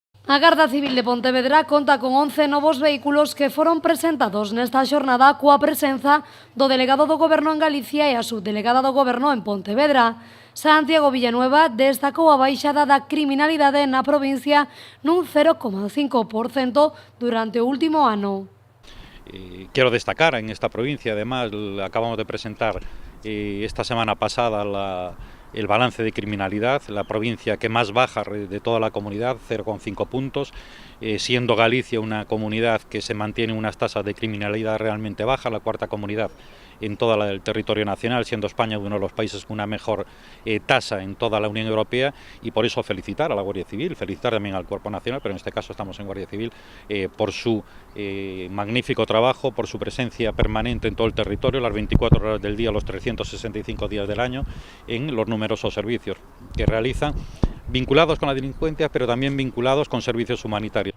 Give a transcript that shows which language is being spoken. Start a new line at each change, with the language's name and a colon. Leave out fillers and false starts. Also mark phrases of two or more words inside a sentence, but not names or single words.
Galician: A Garda Civil de Pontevedra conta con 11 novos vehículos que foron presentados nesta xornada coa presenza do delegado do Goberno en Galicia e a subdelegada do Goberno en Pontevedra. Santiago Villanueva destacou a baixada da criminalidade na provincia nun 0,5% durante o último ano.
Spanish: Quiero destacar en esta provincia, además, acabamos de presentar esta semana pasada el balance de criminalidad, la provincia que más baja de toda la comunidad, 0,5 puntos, siendo Galicia una comunidad que se mantiene unas tasas de criminalidad realmente bajas, la cuarta comunidad en todo el territorio nacional, siendo España uno de los países con una mejor tasa en toda la Unión Europea, y por eso felicitar a la Guardia Civil, felicitar también al Cuerpo Nacional, pero en este caso estamos en Guardia Civil, por su magnífico trabajo, por su presencia permanente en todo el territorio, las 24 horas del día, los 365 días del año, en los numerosos servicios que realizan, vinculados con la delincuencia,
Galician: pero tamén vinculados con servicios humanitarios.